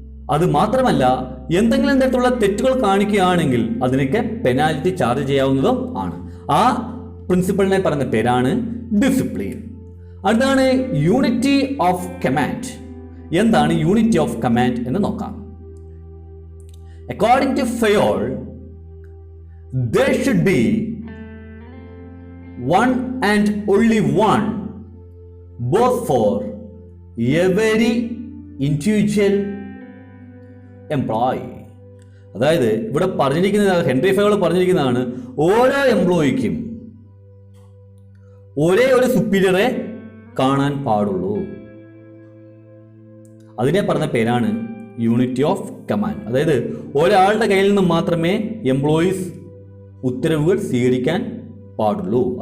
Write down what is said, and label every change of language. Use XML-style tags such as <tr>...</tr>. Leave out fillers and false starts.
<ml>അത് മാത്രമല്ല, എന്തെങ്കിലും തരത്തിലുള്ള തെറ്റുകൾ കാണിക്കുകയാണെങ്കിൽ അതിനൊക്കെ പെനാൽറ്റി ചാർജ് ചെയ്യാവുന്നതും ആണ്. ആ പ്രിൻസിപ്പിളിനെ പറയുന്ന പേരാണ് ഡിസിപ്ലിൻ. അടുത്താണ് യൂണിറ്റി ഓഫ് കമാൻഡ്. എന്താണ് യൂണിറ്റി ഓഫ് കമാൻഡ് എന്ന് നോക്കാം.</ml> <en>According to Fayol, there should be one and only one both for every individual employee.</en> <ml>അതായത് ഇവിടെ പറഞ്ഞിരിക്കുന്നത്, ഹെൻറി ഫയോൾ പറഞ്ഞിരിക്കുന്നതാണ്, ഓരോ എംപ്ലോയിക്കും ഒരേ ഒരു സുപ്പീരിയറെ കാണാൻ പാടുള്ളൂ. അതിനെ പറഞ്ഞ പേരാണ് യൂണിറ്റി ഓഫ് കമാൻഡ്. അതായത് ഒരാളുടെ കയ്യിൽ നിന്ന് മാത്രമേ എംപ്ലോയീസ് ഉത്തരവുകൾ സ്വീകരിക്കാൻ പാടുള്ളൂ.</ml>